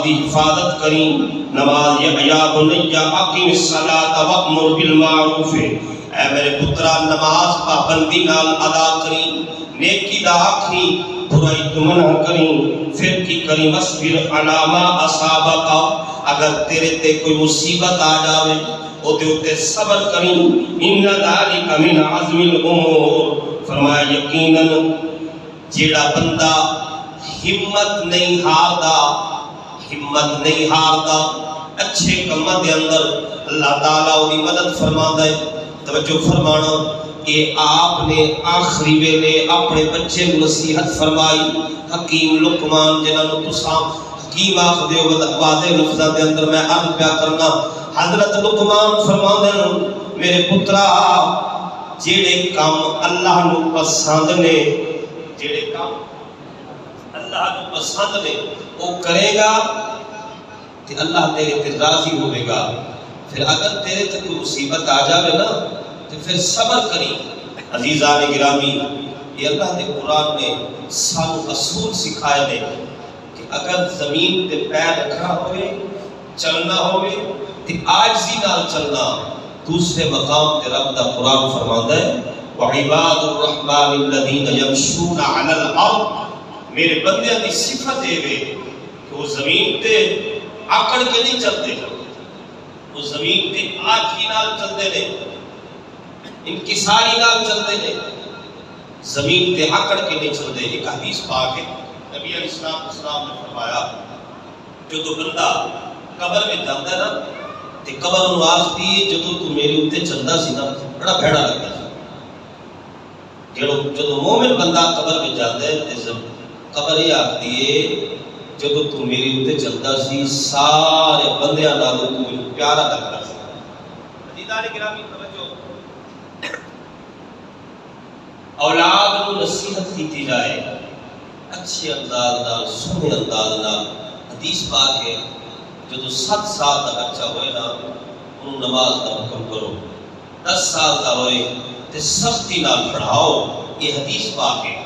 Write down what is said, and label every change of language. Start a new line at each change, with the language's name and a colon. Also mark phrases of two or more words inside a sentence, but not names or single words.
Punjabi: دی حفاظت کریں، نماز
Arabic: یا بنیا اقیم الصلاۃ وامر بالمعروف،
Punjabi: اے میرے پترا نماز پابندی نال ادا کریں، نیکی دا آکھیں، برائی تو منع کریں، پھر کی کریں
Arabic: وصبر علی ما اصابک،
Punjabi: اگر تیرے تے کوئی مصیبت آ جاوے او تے اتے صبر کریں،
Arabic: ان ذالک من عزم الامور،
Punjabi: فرمایا یقیناً جیڑا بندہ ہمت نہیں ہاردا، ہمت نہیں ہاردا اچھے کماں دے اندر اللہ تعالیٰ دی مدد فرماندا ہے۔
Urdu: توجہ فرمانا کہ آپ نے آخری ویلے اپنے بچے نصیحت فرمائی، حکیم لقمان جنہاں نو تساں
Punjabi: حکیم آخدے ہو واضح لفظاں دے اندر میں عرض پیا کرنا، حضرت لقمان فرماندے میرے پترا جیڑے کام اللہ نو پسند نے، جیڑے کام اللہ نو پسند نے وہ کرے گا کہ اللہ تیرے تے راضی ہوئے گا، پھر اگر تیرے تے کوئی مصیبت آ جاوے نا تو پھر صبر کریں۔ عزیزان گرامی یہ اللہ نے قرآن نے سانو اصول سکھائے نے کہ اگر زمین تے پیر رکھنا ہوئے چلنا ہوئے تو عاجزی نال چلنا۔ دوسرے مقام تے رب دا قرآن فرماتا ہے
Arabic: وَعِبَادُ الرَّحْمَنِ الَّذِينَ يَمْشُونَ عَلَى الْأَرْضِ،
Punjabi: میرے بندیاں دی صفت ہے کہ وہ زمین تے آکڑ کے نہیں چلتے، وہ زمین تے آجزی نال چلتے نے، انکساری نال چلتے نے، زمین تے آکڑ کے نہیں چلتے۔ ایک حدیث پاک ہے نبی علیہ السلام نے فرمایا جو تو بندہ قبر میں جاتا ہے نا تے قبر نو آخدی ہے جدو تو میرے اوتے چلدا سی نا بڑا بھیڑا لگتا سی۔ جدو مومن بندہ قبر میں جاتا ہے تے قبر یہ آخدی ہے جدو تو میرے اوتے چلدا سی سارے بندیاں نالوں تو مینوں پیارا لگتا سی۔ عزیزان گرامی توجہ، اولاد نو نصیحت کیتی جائے اچھے انداز نال، سونے انداز نال۔
Urdu: حدیث پاک ہے جدو 7 سال کا بچہ ہوئے نا انہوں نماز کا حکم کرو، 10 سال کا ہوئے تے سختی نال پڑھاؤ، یہ حدیث پاک ہے۔